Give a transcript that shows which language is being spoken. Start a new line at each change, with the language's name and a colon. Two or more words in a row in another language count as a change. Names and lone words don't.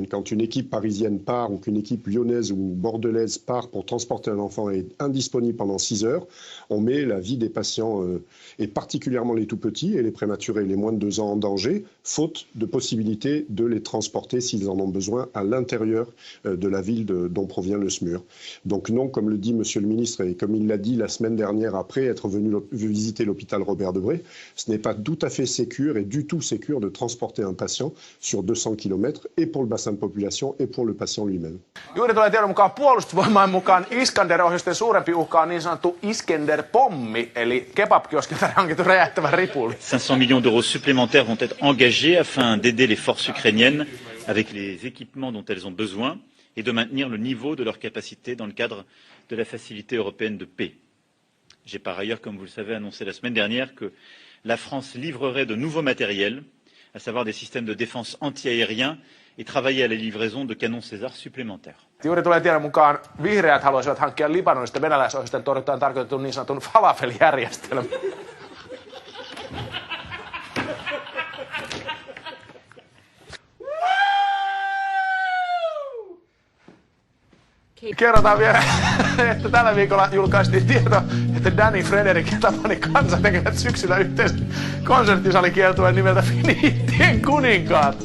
French: Quand une équipe parisienne part ou qu'une équipe lyonnaise ou bordelaise part pour transporter un enfant et est indisponible pendant 6 heures, on met la vie des patients, et particulièrement les tout-petits et les prématurés, les moins de 2 ans en danger, faute de possibilité de les transporter s'ils en ont besoin à l'intérieur de la ville dont provient le SMUR. Donc non, comme le dit Monsieur le ministre et comme il l'a dit la semaine dernière après être venu visiter l'hôpital Robert Debré, ce n'est pas tout à fait sécure et du tout sécure de transporter un patient sur 200 km et pour le bassin de population et pour le patient lui-même.
Finnish: Juuri tulee tiedon mukaan puolustusvoimain mukaan Iskander-ohjusten suurempi uhka on niin sanottu Iskander-pommi, eli kebab-kioskilta hankittu räjähtävä ripuli.
French: 500 millions d'euros supplémentaires vont être engagés afin d'aider les forces ukrainiennes avec les équipements dont elles ont besoin et de maintenir le niveau de leur capacité dans le cadre de la facilité européenne de paix. J'ai par ailleurs, comme vous le savez, annoncé la semaine dernière que la France livrerait de nouveaux matériels, à savoir des systèmes de défense antiaériens, et travailler à la livraison de canons César supplémentaires.
Finnish: Juuri tulee tiedon mukaan vihreät haluaisivat hankkia Libanonista venäläisohjusten torjuntaan tarkoitetun niin sanotun falafel-järjestelmän. Kerrotaan vielä, että tällä viikolla julkaistiin tieto, että Danny Frederick ja Tapani Kansa tekevät syksyllä yhteistä konserttisalikieltueen nimeltä Finihintien kuninkaat.